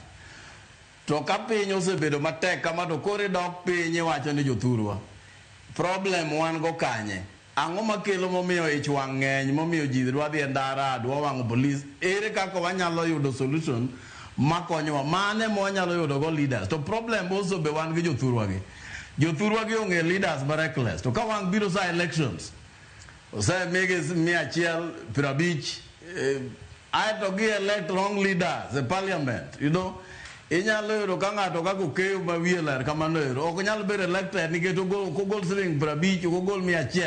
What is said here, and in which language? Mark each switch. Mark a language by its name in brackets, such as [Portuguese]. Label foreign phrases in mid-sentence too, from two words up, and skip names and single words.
[Luo (Kenya and Tanzania)] To ka piny osebedo matek kama to koro idok piny iwacho ni jothurwa. Problem wan go kanye. Ang'o makelo momiyo ich wang' ng'eny momiyo ji dwa dhi e ndara dwa wang'o police. Ere kaka wanyalo yudo solution makonyowa mane mwanyalo yudo go leaders. To [English] problem also [Luo (Kenya and Tanzania)] be wan gi jothurwa gi. Jothurwa gi ong'e leaders ma reckless. To ka wang' biro sa elections ose mege 150 aeto gi [English] elect wrong leaders [Luo (Kenya and Tanzania)] e parliament. Inyalo yudo ka ng'ato kaka okeyo ma wiye ler kamano ero ok nyalo bedo elected nikech kogol siling 50 kogol 100.